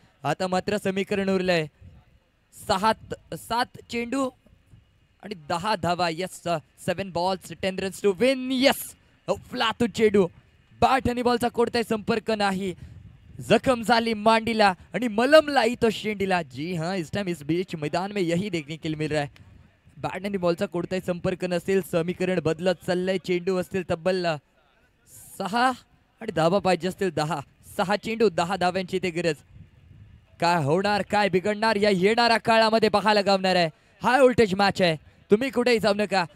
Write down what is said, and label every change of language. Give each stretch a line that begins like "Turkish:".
Marathi: आता मात्र समीकरण उरलंय 7 चेंडू आणि 10 धावा.
English: Yes 7 balls 10 runs to win.
Marathi: Yes फ्लातू चेंडू, बॅट आणि बॉलचा कोणताही संपर्क नाही. जखम झाली मांडीला आणि मलमला तो शेंडीला.
Hindi: जी हाँ, इस टाइम इस बीच मैदान में यही देखने के लिए मिल रहा है.
Marathi: बॅट आणि बॉलचा कोणताही संपर्क नसेल. समीकरण बदलत चाललंय. चेंडू असतील तब्बल 6 आणि धावा पाहिजे असतील 10. 6 चेंडू 10 धाव्यांची ते गरज. काय होणार, काय बिघडणार या येणाऱ्या काळामध्ये पाहायला गावणार आहे. हाय व्होल्टेज मॅच आहे. तुम्ही कुठेही जाऊ नका.